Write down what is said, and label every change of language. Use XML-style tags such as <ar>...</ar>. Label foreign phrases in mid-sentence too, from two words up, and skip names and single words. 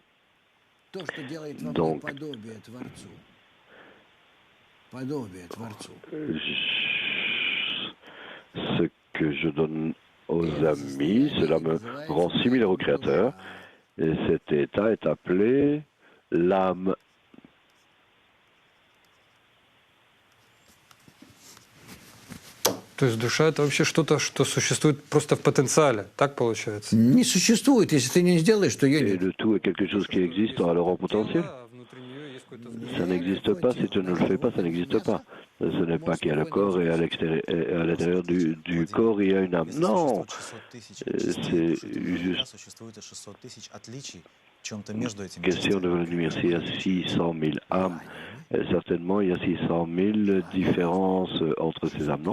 <fr>Donc, ce que je donne aux amis, cela me rend similaire au Créateur. Et cet état est appelé l'âme.</fr> <ru>То есть душа это вообще что-то, что существует просто в потенциале, так получается? Не существует, если ты не сделаешь, то ее</ru> <fr>Et</fr> <ru>нет.</ru> <fr>le tout est quelque chose qui existe alors en potentiel.</fr> <ru>Внутри нее есть какой-то</ru> <fr>Ça n'existe pas, si tu ne le fais pas, ça n'existe pas. Ce n'est pas qu'il y a le corps et à l'extérieur, et à l'intérieur du corps, il y a une âme. Non, c'est juste question de venir. S'il y a 600 000 âmes, certainement il y a 600 000 différences entre ces âmes, non?</fr>